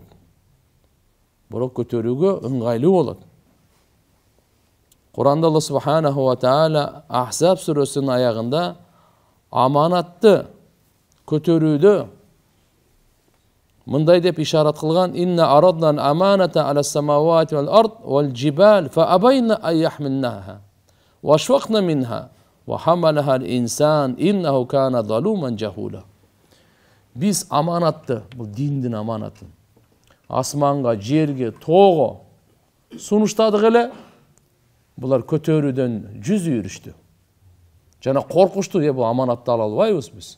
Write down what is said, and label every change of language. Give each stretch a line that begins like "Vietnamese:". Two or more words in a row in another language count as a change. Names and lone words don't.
Kyrgyz: Бирок көтөрүүгө ыңгайлуу болот. Кур'анда Алла
Arabic: سبحانه وتعالى
Kyrgyz: Ахзаб сүрөсүнүн аягында аманатты көтөрүүдө мындай деп ишарат кылган:
Arabic: إنا عرضنا الأمانة على السماوات والأرض والجبال فأبين أن يحملنها وأشفقن منها وحملها الإنسان إنه كان ظلوما جهولا.
Kyrgyz: Биз аманатты, бул диндин аманатын, асманга, жерге, тоого сунуштадык эле. Булар көтөрүүдөн жүз үйрүштү. Жана коркушту, бул аманатты ала албайбыз биз.